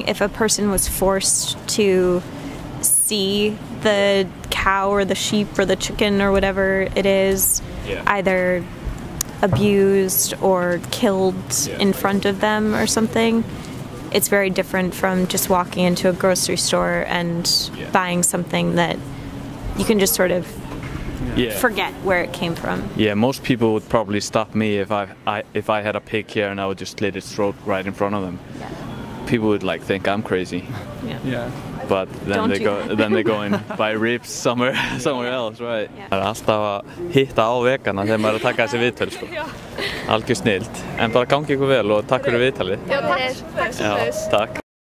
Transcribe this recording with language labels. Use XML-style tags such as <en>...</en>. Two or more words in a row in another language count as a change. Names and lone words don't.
<en>If a person was forced to see the cow or the sheep or the chicken or whatever it is either abused or killed in front of them or something, it's very different from just walking into a grocery store and buying something that you can just sort of forget where it came from. Yeah, most people would probably stop me if I had a pig here and I would just slit its throat right in front of them. People would like think I'm crazy. But then they go and buy ribs somewhere else, right?</en> <is>Það alltaf að hitta á vegana þegar maður að taka þessi viðtöl, sko. Algjör snillt. En bara gangi ykkur vel og takk fyrir viðtalið. Já, takk. Já, takk.</is>